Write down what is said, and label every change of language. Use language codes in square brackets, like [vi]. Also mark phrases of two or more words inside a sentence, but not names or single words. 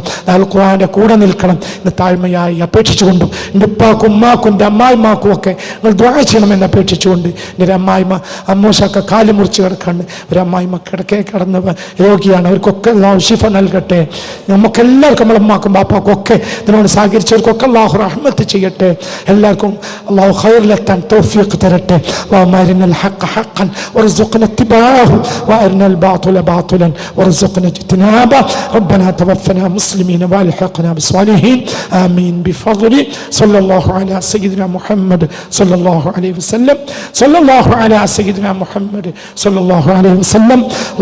[ml] ദാറുൽ ഖുർആന്റെ കൂടെ നിൽക്കണം എന്ന് താഴ്മയായി അപേക്ഷിച്ചുകൊണ്ടും എൻ്റെ ഉപ്പാക്കും ഉമ്മാക്കും എൻ്റെ അമ്മായിമാക്കും ഒക്കെ നിങ്ങൾ ദുആ ചെയ്യണമെന്ന് അപേക്ഷിച്ചുകൊണ്ട് എൻ്റെ അമ്മായിമ്മ അമ്മൂശൊക്കെ കാല് മുറിച്ച് കിടക്കാണ്. ഒരു അമ്മായിമ്മ കിടക്കെ കിടന്ന രോഗിയാണ്. അവർക്കൊക്കെ അല്ലാഹു ശിഫ നൽകട്ടെ. നമുക്കെല്ലാവർക്കും നമ്മളെ ഉമ്മാക്കും ബാപ്പാക്കും ഒക്കെ ഇതിനോട് സഹകരിച്ചവർക്കൊക്കെ അല്ലാഹു റഹ്മത്ത് ചെയ്യട്ടെ. എല്ലാവർക്കും അല്ലാഹു ഖൈറിലെത്താൻ തൗഫീഖ് തരട്ടെ. [ar] اللهم أرنا الحق حقا وارزقنا اتباعه وأرنا الباطل باطلا وارزقنا اجتنابه. ربنا توفنا مسلمين والحقنا بالصالحين آمين بفضل صلى الله على سيدنا محمد صلى الله عليه وسلم. صلى الله على سيدنا محمد صلى الله عليه وسلم.